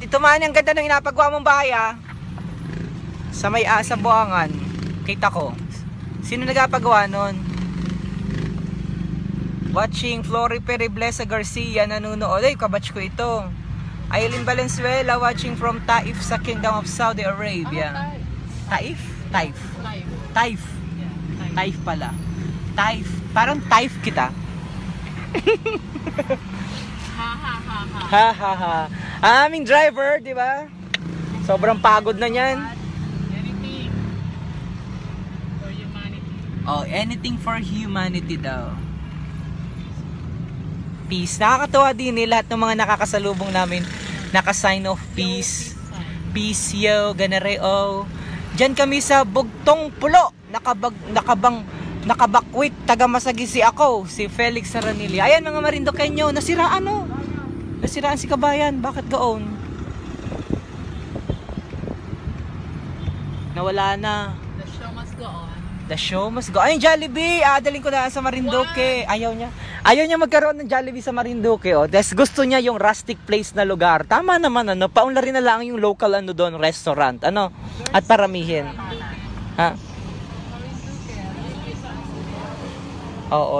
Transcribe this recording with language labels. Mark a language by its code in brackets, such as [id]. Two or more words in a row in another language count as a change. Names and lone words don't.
[tl] Tito Manny, ang ganda ng inapagawa mong bahay sa may sa Buangan. Kita ko. Sino nagapagawa nun? Watching Flory Periblesa Garcia nanonood. Ay, kabatch ko ito. Aileen Valenzuela [en] watching from [tl] Taif sa Kingdom of Saudi Arabia. Taif? Taif. Taif. Taif pala. Taif. Parang Taif kita. Ha ha ha. Aming driver, di ba? Sobrang pagod na niyan. [en] Anything for humanity. [tl] Oh, [en] anything for humanity [tl] daw. Peace. Nakakatawa din lahat ng mga nakakasalubong namin. Naka- [en] sign of peace. [tl] Peace yo, ganareo. Diyan kami sa Bugtong Pulo. Nakabakwit. Taga Masagisi ako. Si Felix Saranili. Ayan mga Marinduqueño. Nasiraan Nasiraan si Kabayan. Bakit gaon? Nawala na. [en] The show must go on. The show must go. [tl] Ayun, Jollibee. Daling ko na sa Marinduque. Ayaw niya magkaroon ng Jollibee sa Marinduque. Des gusto niya yung [en] rustic place [tl] na lugar. Tama naman, paunlarin na lang yung local doon, restaurant. At paramihin. Ha? Oo.